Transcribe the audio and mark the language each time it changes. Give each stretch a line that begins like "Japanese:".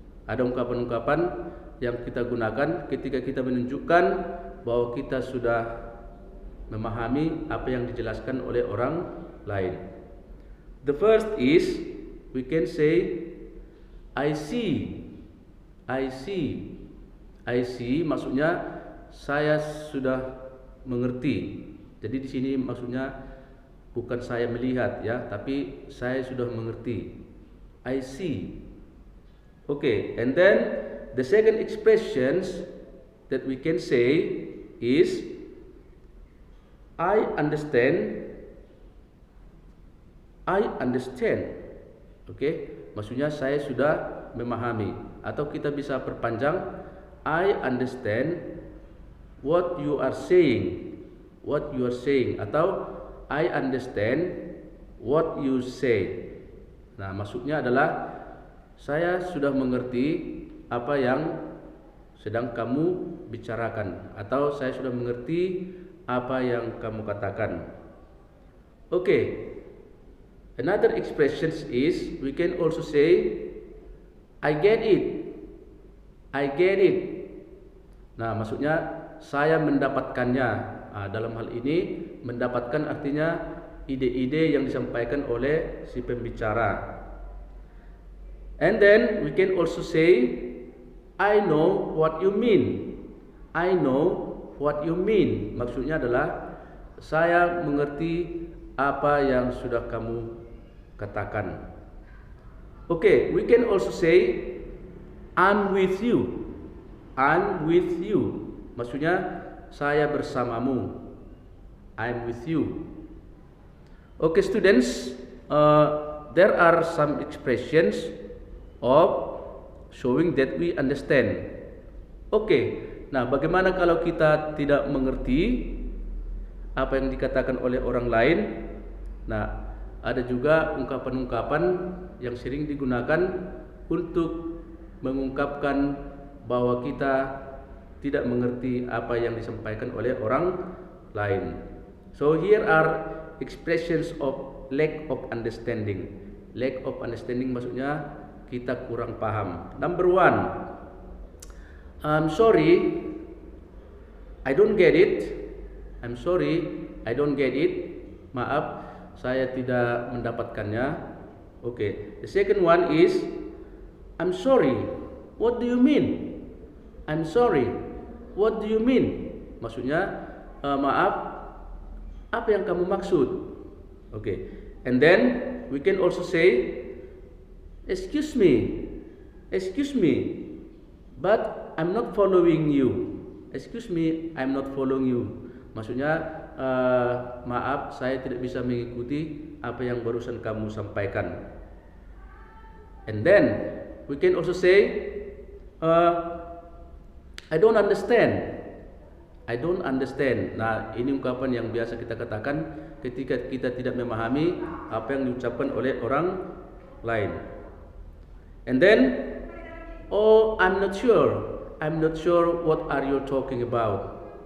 Indonesian: Ada ungkapan-ungkapan yang kita gunakan ketika kita menunjukkan bahwa kita sudah memahami apa yang dijelaskan oleh orang lain.
English: The first is we can say I see. I see. I see
Indonesian: maksudnya saya sudah mengerti. Jadi di sini maksudnya bukan saya melihat ya, tapi saya sudah mengerti.
English: I see. Okay, and then the second expressions that we can say is I understand. I understand. Okay,
Indonesian: maksudnya saya sudah memahami, atau kita bisa perpanjang
English: I understand what you are saying. What you are saying, atau I understand what you say.
Indonesian: Nah, maksudnya adalah saya sudah mengerti apa yang sedang kamu bicarakan, atau saya sudah mengerti apa yang kamu katakan.
English: Okay, another expression is we can also say I get it. I get it.
Indonesian: Nah, maksudnya saya mendapatkannya. Dalam hal ini mendapatkan artinya ide-ide yang disampaikan oleh si pembicara.
English: And then we can also say I know what you mean. I know what you mean.
Indonesian: Maksudnya adalah saya mengerti apa yang sudah kamu katakan.
English: Okay, we can also say I'm with you. I'm with you.
Indonesian: Maksudnya saya bersamamu.
English: I'm with you. Okay, students, there are some expressions of showing that we understand.
Indonesian: Okay, nah bagaimana kalau kita tidak mengerti apa yang dikatakan oleh orang lain? Nah, ada juga ungkapan-ungkapan yang sering digunakan untuk mengungkapkan bahwa kita tidak mengerti apa yang disampaikan oleh orang lain.
English: So here are expressions of lack of understanding. Lack of understanding
Indonesian: maksudnya kita kurang paham.
English: Number one, I'm sorry, I don't get it. I'm sorry, I don't get it.
Indonesian: Maaf, saya tidak mendapatkannya.
English: Okay. The second one is I'm sorry. What do you mean? I'm sorry. What do you mean?
Indonesian: Maksudnya maaf, apa yang kamu maksud? Okay.
English: And then we can also say excuse me. Excuse me. But I'm not following you. Excuse me, I'm not following you.
Indonesian: Maksudnya maaf, saya tidak bisa mengikuti apa yang barusan kamu sampaikan.
English: And then we can also say I don't understand. I don't understand.
Indonesian: Nah, ini ungkapan yang biasa kita katakan ketika kita tidak memahami apa yang diucapkan oleh orang lain.
English: And then, oh, I'm not sure. I'm not sure what are you talking about.